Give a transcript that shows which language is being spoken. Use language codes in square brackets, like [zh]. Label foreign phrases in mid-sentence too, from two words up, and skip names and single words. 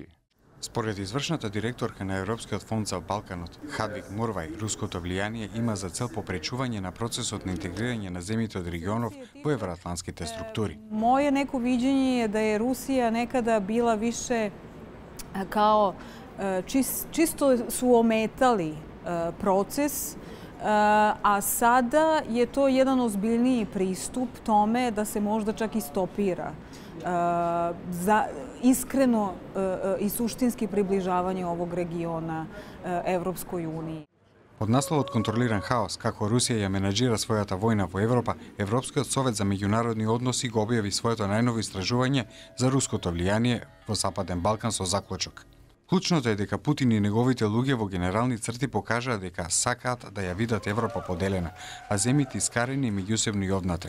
[mk] Според извршната директорка на Европскиот фонд за Балканот, Хадвиг Морвај, руското влијание има за цел попречување на процесот на интегрирање на земјите од регионов во евроатлантските структури. [sr] Моје неко видење е да е Русија некада била више као чисто су ометали процес, a sada je to jedan ozbiljniji pristup tome da se možda čak i stopira za iskreno i suštinski približavanje ovog regiona Evropskoj uniji. [mk] Од насловот контролиран хаос, како Русија ја менаџира својата војна во Европа, Европскиот совет за меѓународни односи го објави своето најново истражување за руското влијание во Западен Балкан со заклучок. Клучното е дека Путин и неговите луѓе во генерални црти покажаа дека сакаат да ја видат Европа поделена, а земјите искарени меѓусебно и однатре.